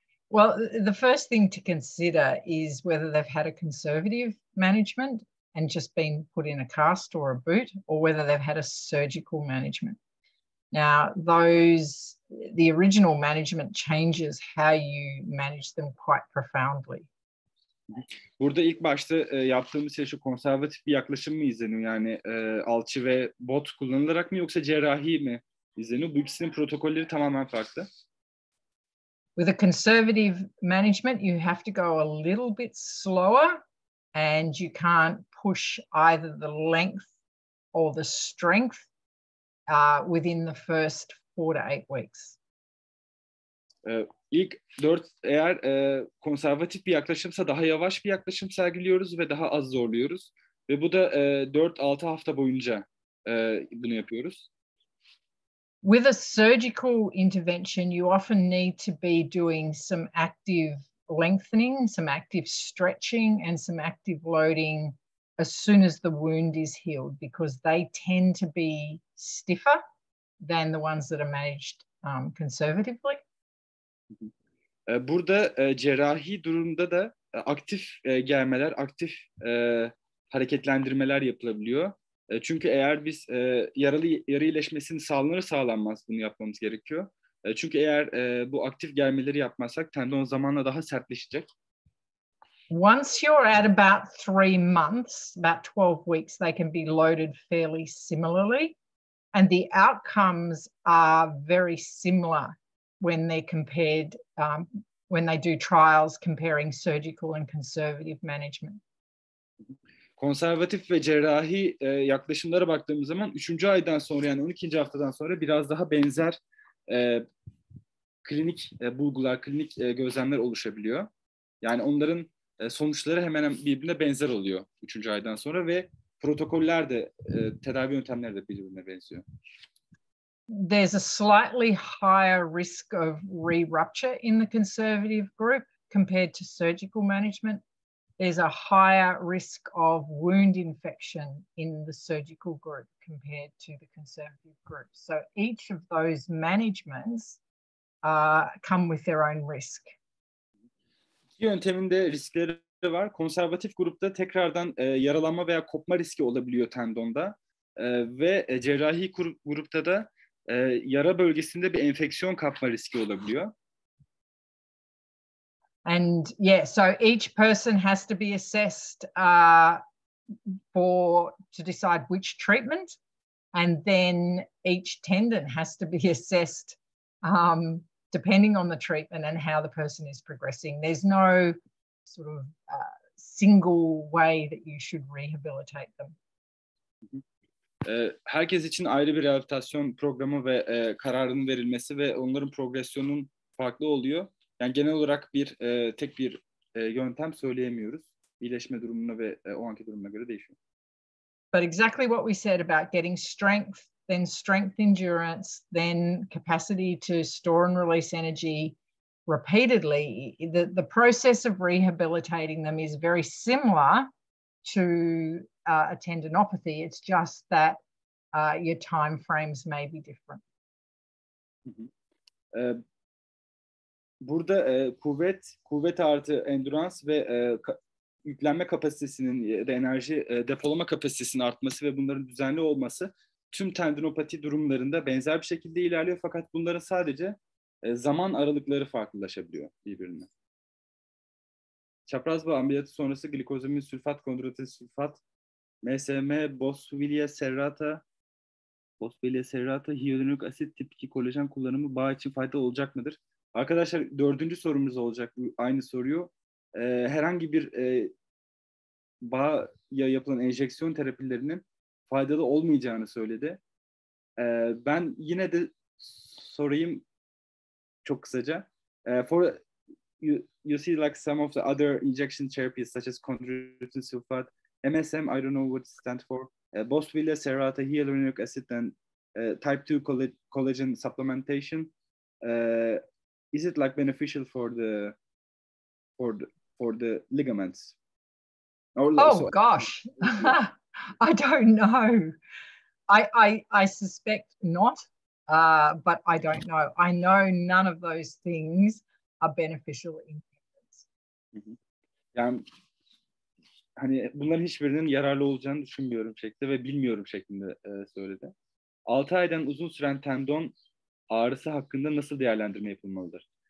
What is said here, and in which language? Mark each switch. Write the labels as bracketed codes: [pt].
[en] Well, the first thing to consider is whether they've had a conservative management and just been put in a cast or a boot, or whether they've had a surgical management. Now, the original management changes how you manage them quite profoundly. [tr] Burada ilk başta yaptığımız şey şu, konservatif bir yaklaşım mı izleniyor? Yani alçı ve bot kullanılarak mı yoksa cerrahi mi izleniyor? Bu ikisinin protokolleri tamamen farklı. [en] With a conservative management, you have to go a little bit slower and you can't push either the length or the strength within the first 4 to 8 weeks. [tr] İlk 4, eğer konservatif bir yaklaşımsa daha yavaş bir yaklaşım sergiliyoruz ve daha az zorluyoruz. Ve bu da 4-6 hafta boyunca bunu yapıyoruz. [en] With a surgical intervention, you often need to be doing some active lengthening, some active stretching, and some active loading as soon as the wound is healed, because they tend to be stiffer than the ones that are managed conservatively. [tr] Burada cerrahi durumda da aktif germeler, aktif hareketlendirmeler yapılabiliyor. Çünkü eğer biz yara iyileşmesini sağlanmaz bunu yapmamız gerekiyor. Çünkü eğer bu aktif germeleri yapmazsak tendon zamanla daha sertleşecek. [en] Once you're at about 3 months, about 12 weeks, they can be loaded fairly similarly. And the outcomes are very similar when they're compared, when they do trials comparing surgical and conservative management. [tr] Konservatif ve cerrahi yaklaşımlara baktığımız zaman 3. aydan sonra, yani 12. haftadan sonra biraz daha benzer klinik bulgular, klinik gözlemler oluşabiliyor. Yani onların sonuçları hemen hemen birbirine benzer oluyor 3. aydan sonra ve protokoller de, tedavi yöntemleri de birbirine benziyor. [en] There's a slightly higher risk of re-rupture in the conservative group compared to surgical management. There's a higher risk of wound infection in the surgical group compared to the conservative group. So each of those managements come with their own risk. [tr] İki yöntemin de riskleri var. Konservatif grupta tekrardan yaralanma veya kopma riski olabiliyor tendonda ve cerrahi grupta da yara bölgesinde bir enfeksiyon kapma riski olabiliyor. [en] And yeah, so each person has to be assessed to decide which treatment, and then each tendon has to be assessed depending on the treatment and how the person is progressing. There's no sort of single way that you should rehabilitate them. [tr] Herkes için ayrı bir rehabilitasyon programı ve kararının verilmesi ve onların progresyonunun farklı oluyor. Yani genel olarak tek bir yöntem söyleyemiyoruz. İyileşme durumuna ve o anki durumuna göre değişiyor. [en] But exactly what we said about getting strength, then strength endurance, then capacity to store and release energy repeatedly, the process of rehabilitating them is very similar to a tendinopathy. It's just that your time frames may be different. [tr] Burada kuvvet artı endurans ve yüklenme kapasitesinin ya da enerji depolama kapasitesinin artması ve bunların düzenli olması tüm tendinopati durumlarında benzer bir şekilde ilerliyor. Fakat bunların sadece zaman aralıkları farklılaşabiliyor birbirine. Çapraz bağ ameliyatı sonrası glikozamin sülfat, kondroitin sülfat, MSM, boswellia serrata, hyaluronik asit tip 2 kolajen kullanımı bağ için faydalı olacak mıdır? Arkadaşlar 4. sorumuz olacak aynı soruyu. Herhangi bir bağ yapılan enjeksiyon terapilerinin faydalı olmayacağını söyledi. Ben yine de sorayım çok kısaca. [en] You see like some of the other injection therapies such as chondroitin sulfate, MSM, I don't know what it stands for, boswellia serrata, hyaluronic acid, and type 2 collagen supplementation. Is it like beneficial for the ligaments? Gosh, I don't know. I suspect not, but I don't know. I know none of those things are beneficial in tendons. [tr] Yani hani bunların hiçbirinin yararlı olacağını düşünmüyorum şeklinde ve bilmiyorum şeklinde söyledi. 6 aydan uzun süren tendon ağrısı hakkında nasıl değerlendirme yapılmalıdır?